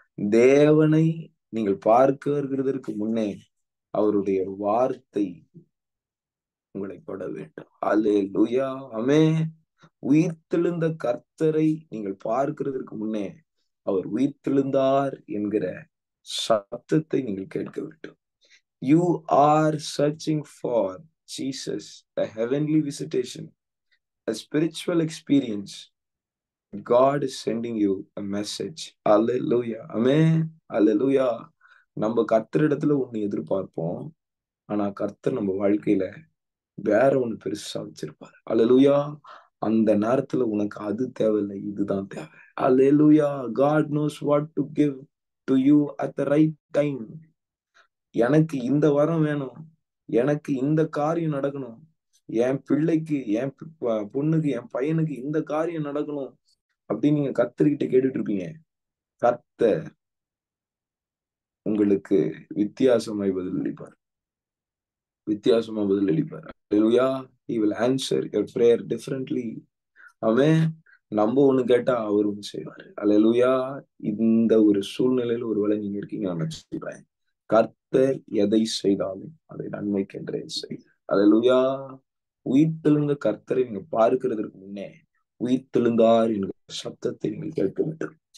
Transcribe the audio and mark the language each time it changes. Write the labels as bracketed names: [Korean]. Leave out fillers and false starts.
[Tamil] தேவனை நீங்கள் பார்க்க வருகிறதற்கு முன்னே அவருடைய வார்த்தை உங்களை தொட வேண்டும். அல்லேலூயா. ஆமென். உயிர்த்தெழுந்த கர்த்தரை நீங்கள் பார்க்கிறதற்கு முன்னே அவர் உயிர்த்தெழுந்தார் என்கிற சத்தத்தை நீங்கள் கேட்க வேண்டும். [English] You are searching for Jesus, a heavenly visitation, a spiritual experience. God is sending you a message. Hallelujah. Amen. Hallelujah. [Tamil] நம்ம கர்த்தரிடத்துல ஒண்ணு எதிர்பார்ப்போம். ஆனா கர்த்தர் நம்ம வாழ்க்கையில வேற ஒண்ணு பெருசா வச்சிருப்பாரு. அல்லேலூயா. அந்த நேரத்துல உனக்கு அது தேவையில்லை, இதுதான் தேவை. அல்லேலூயா. [English] God knows what to give to you at the right time. [Tamil] எனக்கு இந்த வரம் வேணும், எனக்கு இந்த காரியம் நடக்கணும், என் பிள்ளைக்கு, என் பொண்ணுக்கு, என் பையனுக்கு இந்த காரியம் நடக்கணும் அப்படின்னு நீங்க கர்த்தர்கிட்ட கேட்டுட்டு இருப்பீங்க. கர்த்தர் உங்களுக்கு வித்தியாசமாய் பதிலளிப்பார். வித்தியாசமா பதிலளிப்பார். Hallelujah. [English] He will answer your prayer differently. [Tamil] அவன் நம்ம ஒண்ணு கேட்டா அவர் ஒண்ணு செய்வாரு. அல்லேலூயா. இந்த ஒரு சூழ்நிலையில ஒருவேளை நீங்க இருக்கீங்க, நான் சொல்றேன், கர்த்தர் எதை செய்தாலும் அதை நன்மைக்கென்றே செய்தார். அல்லேலூயா. உயிர்த்தெழுந்த கர்த்தரை நீங்க பார்க்கிறதற்கு முன்னே உயிர்த்தெழுந்தார் என்கிற சத்தத்தை நீங்கள் கேட்க வேண்டும்.